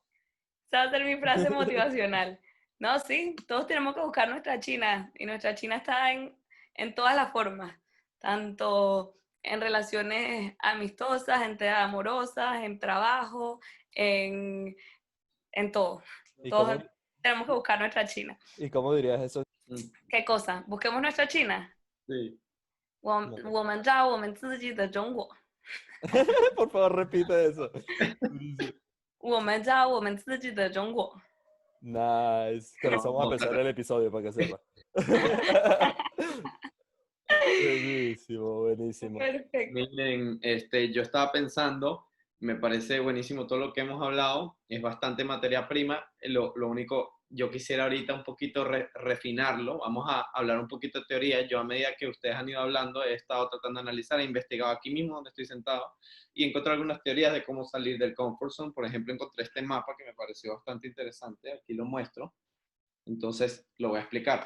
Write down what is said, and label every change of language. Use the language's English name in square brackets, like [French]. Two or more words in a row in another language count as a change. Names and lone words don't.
[Spanish] esa va a ser mi frase motivacional. No, sí, todos tenemos que buscar nuestra China y nuestra China está en todas las formas, tanto en relaciones amistosas, amorosas, en trabajo, en, en todo. ¿Y Todos cómo, tenemos que buscar nuestra China. y cómo dirías eso? Mm, ¿Qué cosa? Busquemos nuestra China. sí. [Chinese] 我 [Spanish] No. [Chinese] 我们找我们自己的中国， [Spanish] Por favor, repite eso. Dice, [Chinese] 我们找我们自己的中国。 [Spanish] nice. Con eso vamos a empezar el episodio para que sepa. Buenísimo, buenísimo. Perfecto. Miren, yo estaba pensando, me parece buenísimo todo lo que hemos hablado, es bastante materia prima, lo único, yo quisiera ahorita un poquito refinarlo, vamos a hablar un poquito de teoría, yo a medida que ustedes han ido hablando he estado tratando de analizar, he investigado aquí mismo donde estoy sentado y encontré algunas teorías de cómo salir del [English] comfort zone, [Spanish] por ejemplo encontré este mapa que me pareció bastante interesante, aquí lo muestro, entonces lo voy a explicar.